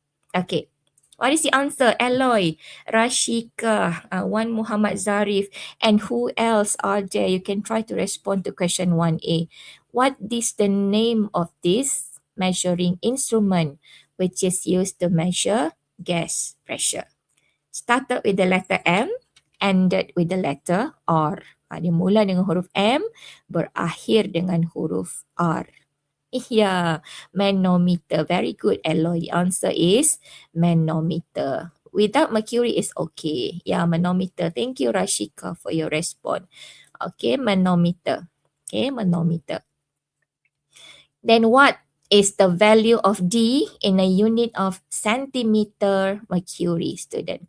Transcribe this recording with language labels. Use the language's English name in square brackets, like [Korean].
[English] Okay, what is the answer? Aloy, Rashika, Wan Muhammad Zarif, and who else are there? You can try to respond to question 1A. What is the name of this measuring instrument which is used to measure gas pressure? Started with the letter M, ended with the letter R. [Malay] Dia mula dengan huruf M, berakhir dengan huruf R. [English] Yeah, manometer. Very good, Aloy. The answer is manometer. Without mercury is okay. Yeah, manometer. Thank you, Rashika, for your response. Okay, manometer. Okay, manometer. Then what is the value of D in a unit of centimeter mercury, student?